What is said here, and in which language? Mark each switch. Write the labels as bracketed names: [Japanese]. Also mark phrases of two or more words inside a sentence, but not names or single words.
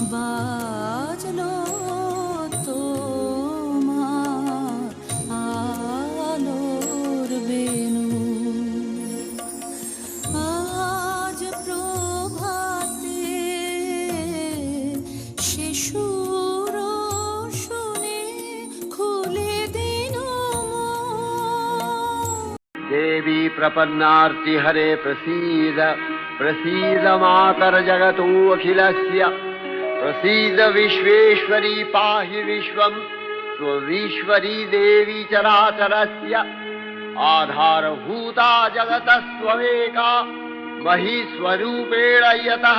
[Bangla] বাজলো তোমার আলোর বেনু। আজ প্রভাতে সে সুর শুনে খুলে দিন [Sanskrit] देवी प्रपन्नार्ति हरे प्रसीद प्रसीद मातर जगतो अखिलस्य प्रसीद विश्वेश्वरी पाहि विश्वं स्वविश्वरी देवी चराचरस्य आधारभूता जगतस्त्वमेका महीस्वरूपेण यतः